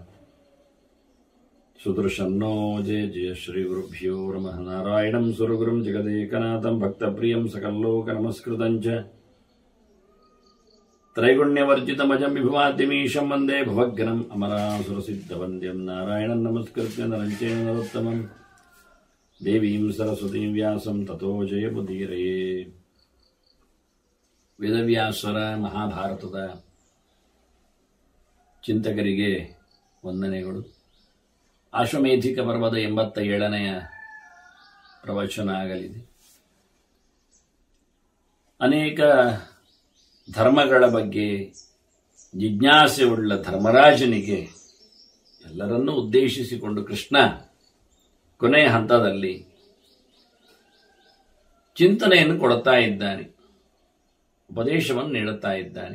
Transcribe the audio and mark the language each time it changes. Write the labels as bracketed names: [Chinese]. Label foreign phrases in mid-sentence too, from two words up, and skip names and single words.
[Sanskrit] सुदर्शन्नो जय जय श्रीगुरुभ्यो नमः नारायणं सुरगुरुं जगदेकनाथं भक्तप्रियं सकल्लोकनमस्कृतं च त्रैगुण्यवर्जितमजं विभुवाद्यमीशं वन्दे भवग्नम् अमरासुरसिद्धवन्द्यं नारायणं नमस्कृत्य नरं चैव नरोत्तमं देवीं सरस्वतीं व्यासं ततो जयमुदीरये [Kannada] ವೇದವ್ಯಾಸರ ಮಹಾಭಾರತದ ಚಿಂತಕರಿಗೆ ವಂದನೆಗಳು. ಆಶ್ವಮೇಧಿಕ ಪರ್ವದ 87ನೆಯ ಪ್ರವಚನ ಆಗಲಿದೆ. ಅನೇಕ ಧರ್ಮಗಳ ಬಗ್ಗೆ ಜಿಜ್ಞಾಸೆ ಉಳ್ಳ ಧರ್ಮರಾಜನಿಗೆ ಎಲ್ಲರನ್ನೂ ಉದ್ದೇಶಿಸಿಕೊಂಡು ಕೃಷ್ಣ ಕೊನೆಯ ಹಂತದಲ್ಲಿ ಚಿಂತನೆಯನ್ನು ಕೊಡುತ್ತಾ ಇದ್ದಾನೆ, ಉಪದೇಶವನ್ನು ನೀಡುತ್ತಾ ಇದ್ದಾನೆ.